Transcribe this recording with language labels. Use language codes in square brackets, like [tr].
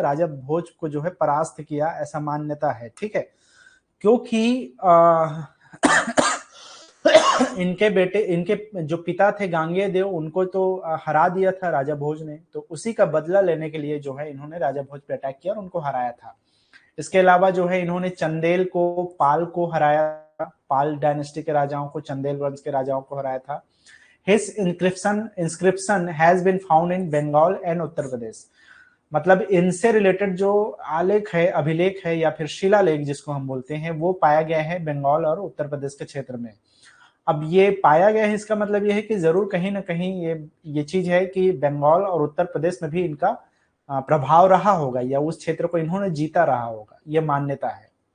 [hi] राजा भोज को जो है परास्त किया, ऐसा मान्यता है। ठीक है, क्योंकि इनके बेटे, इनके जो पिता थे गांगेय उनको तो हरा दिया था राजा भोज ने, तो उसी का बदला लेने के लिए जो है इन्होंने राजा भोज पे अटैक किया और उनको हराया था। इसके अलावा जो है इन्होंने चंदेल को, पाल को हराया, पाल डायनेस्टी के राजाओं को, चंदेल वंश के राजाओं को हराया था। [en] His inscription has been found in Bengal and Uttar Pradesh. [hi] मतलब इनसे रिलेटेड जो आलेख है, अभिलेख है या फिर शिलालेख जिसको हम बोलते हैं, वो पाया गया है बंगाल और उत्तर प्रदेश के क्षेत्र में। अब ये पाया गया है, इसका मतलब ये है कि जरूर कहीं ना कहीं ये चीज है कि बंगाल और उत्तर प्रदेश में भी इनका प्रभाव रहा होगा या उस क्षेत्र को इन्होंने जीता रहा होगा, ये मान्यता है।